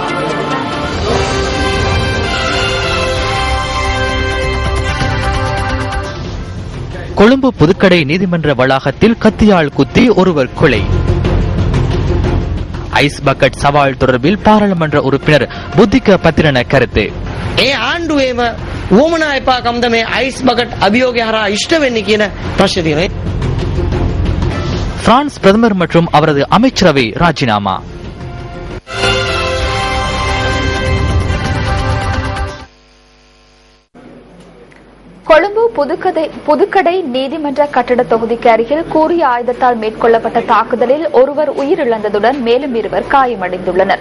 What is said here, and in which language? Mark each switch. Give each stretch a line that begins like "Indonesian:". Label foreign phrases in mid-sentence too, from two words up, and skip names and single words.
Tamil: கொழும்பு புதுக்கடை நீதிமன்ற வளாகத்தில் கத்தியால் குத்தி ஒருவர் கொலை. ஐஸ் பக்கெட் சவால் தொடர்பில் பாராளுமன்ற உறுப்பினர் புத்திக பத்திரன கருத்து.
Sinhala: ආණ්ඩුවේම වුවමනා එපාකම්ද මේ අයිස් බකට් අභියෝගය හරහා ඉෂ්ට වෙන්නේ කියන ප්‍රශ්නේ තියෙනවා.
Tamil: பிரான்ஸ் பிரதமர் மற்றும் அவரது அமைச்சரவை ராஜினாமா. கொழும்பு புதுக்கடை நீதிமன்ற கட்டட தொகுதிக்கு அருகில் கூறிய ஆயுதத்தால் மேற்கொள்ளப்பட்ட தாக்குதலில் ஒருவர் உயிரிழந்ததுடன் மேலும் 2 காயமடைந்துள்ளனர்.